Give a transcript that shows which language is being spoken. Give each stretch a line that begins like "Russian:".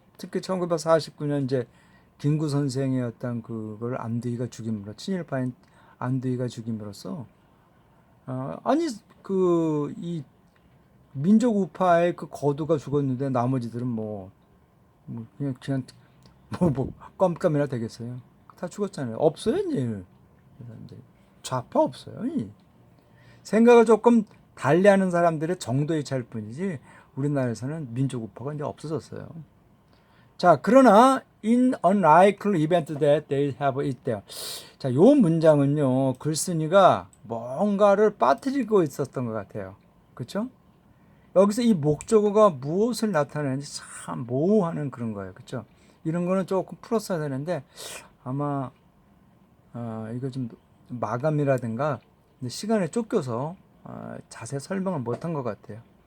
Korean: 특히 1949년 이제 김구 선생의 어떤 그걸 안두희가 죽임으로 친일파인 안두희가 죽임으로써 아니 그 이 민족 우파의 그 거두가 죽었는데 나머지들은 뭐 그냥 뭐 껌껌이나 되겠어요. 다 죽었잖아요. 없어요 이제 좌파 없어요. 생각을 조금 달리하는 사람들의 정도의 차일 뿐이지 우리나라에서는 민족 우파가 이제 없어졌어요. 자, 그러나
English: in unlikely event that they have it there.
Korean: 자, 요 문장은요 글쓴이가 뭔가를 빠뜨리고 있었던 것 같아요. 그렇죠? 여기서 이 목적어가 무엇을 나타내는지 참 모호하는 그런 거예요. 그렇죠? 이런 거는 조금 풀었어야 되는데 아마 이거 좀 마감이라든가 시간에 쫓겨서 자세히 설명을 못한 것 같아요.